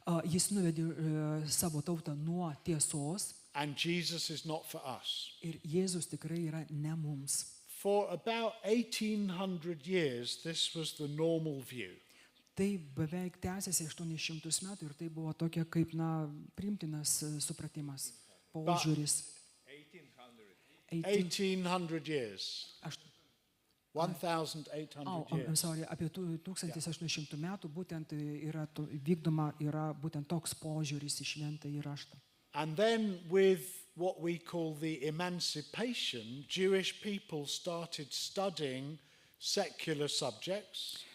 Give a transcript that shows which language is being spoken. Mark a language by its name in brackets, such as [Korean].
[Lithuanian] jis nuvedė savo tautą nuo tiesos [English] And Jesus is not for us. [Lithuanian] ir Jėzus tikrai yra ne mums. [English] For about 1800 years, this was the normal view. [Lithuanian] Tai beveik tęsiasi 800 metų ir tai buvo tokia kaip, priimtinas supratimas, požiūris. [English] 1800 years. 1800 I'm years. sorry, [Lithuanian] apie 1800 metų būtent yra vykdoma būtent toks požiūris į šventąjį raštą. [English] And then with what we call the emancipation, Jewish people started studying secular subjects.